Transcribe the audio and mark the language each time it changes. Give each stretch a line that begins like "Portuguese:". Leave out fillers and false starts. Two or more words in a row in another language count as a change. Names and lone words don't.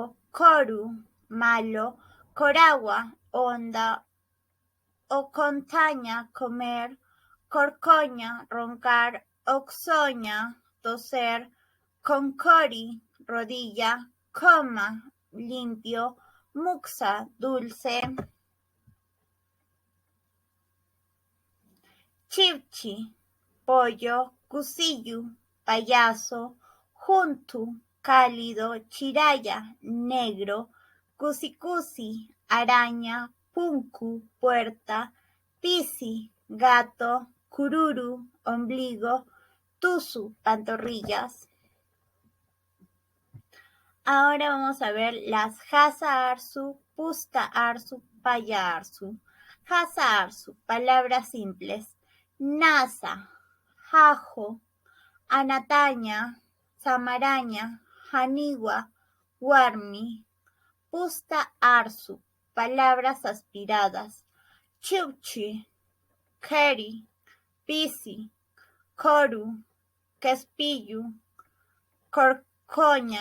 Spanish: Koru, malo. Korawa, onda. Ocontaña, comer. Corcoña, roncar. Oxoña, toser. Concori, rodilla. Coma, limpio. Muxa, dulce. Chivchi, pollo. Cusillo, payaso. Juntu, cálido. Chiraya, negro. Cusicusi, araña. Punku, puerta. Pisi, gato. Cururu, ombligo. Tusu, pantorrillas. Ahora vamos a ver las
Aymara: Hasa Arsu, Pusta Arsu, Paya Arsu. Hasa Arsu,
Spanish: palabras simples.
Aymara: Nasa, Jajo, Anataña, Samaraña, Janiwa, Warmi. Pusta Arsu,
Spanish: palabras aspiradas.
Aymara: Chukchi, Keri, Pisi, Koru, Kespiyu, Corcoña.